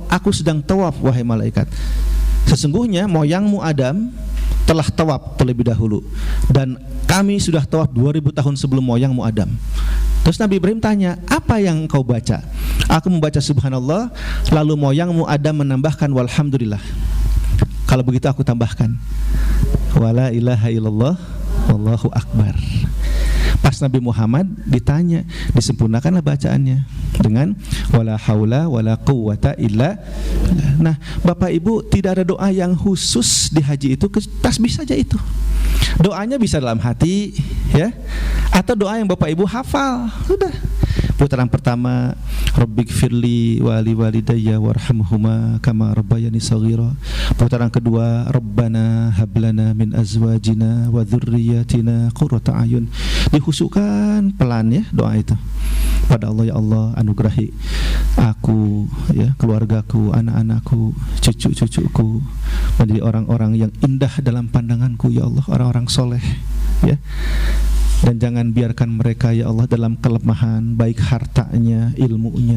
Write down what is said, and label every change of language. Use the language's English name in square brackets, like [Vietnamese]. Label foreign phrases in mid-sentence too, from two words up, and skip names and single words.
[Indonesian] "Aku sedang tawaf, wahai malaikat. Sesungguhnya moyangmu Adam telah tawaf terlebih dahulu, dan kami sudah tawaf 2000 tahun sebelum moyangmu Adam." Terus Nabi Ibrahim tanya, "Apa yang kau baca?" "Aku membaca subhanallah, lalu moyangmu Adam menambahkan walhamdulillah." "Kalau begitu aku tambahkan [Arabic] ولا إله إلا الله والله أكبر." [Indonesian] Pas Nabi Muhammad ditanya, disempurnakanlah bacaannya dengan [Arabic] ولا حول ولا قوة إلا. [Indonesian] Nah, Bapak Ibu, tidak ada doa yang khusus di haji itu, tasbih saja itu. Doanya bisa dalam hati ya, atau doa yang Bapak Ibu hafal. Sudah. Putaran pertama, [Arabic] رب اغفر لي ولوالدي وارحمهما كما ربياني صغيرا. [Indonesian] Putaran kedua, [Arabic] ربنا هب لنا من أزواجنا وذرياتنا قرة أعين. [Indonesian] Dihusukan pelan ya doa itu pada Allah. "Ya Allah, anugerahi aku ya, keluargaku, anak-anakku, cucu-cucuku menjadi orang-orang yang indah dalam pandanganku ya Allah, orang-orang soleh ya. Dan jangan biarkan mereka ya Allah dalam kelemahan, baik hartanya, ilmunya."